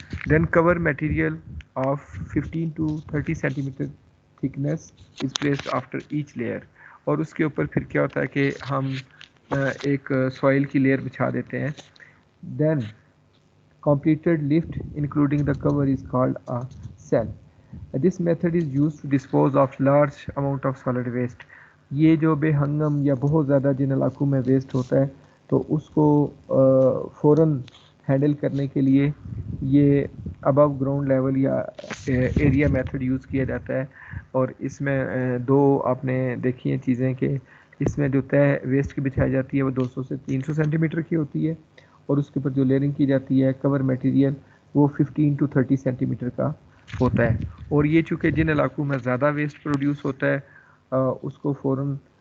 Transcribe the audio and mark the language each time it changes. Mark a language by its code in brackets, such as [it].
[en] then cover material of 15 to 30 centimetre thickness is placed after each layer, [ur] اور اس کے اوپر پھر کیا ہوتا ہے کہ ہم ایک سوائل کی لیئر بچھا دیتے ہیں۔ [en] Then completed lift including the cover is called a cell. This method is used to dispose of large amount of solid waste. [ur] یہ جو بے ہنگم یا بہت زیادہ جن علاقوں میں ویسٹ ہوتا ہے تو اس کو فوراً ہینڈل کرنے کے لیے یہ ابو گراؤنڈ لیول یا ایریا میتھڈ یوز کیا جاتا ہے۔ اور اس میں دو آپ نے دیکھی ہیں چیزیں کہ اس میں جو طے ویسٹ کی بچھائی جاتی ہے وہ 200 سے 300 سینٹی میٹر کی ہوتی ہے، اور اس کے اوپر جو لیئرنگ کی جاتی ہے کور میٹیریل وہ 15 to 30 سینٹی میٹر کا ہوتا ہے۔ اور یہ چونکہ جن علاقوں میں زیادہ ویسٹ پروڈیوس ہوتا ہے اس کو فوراً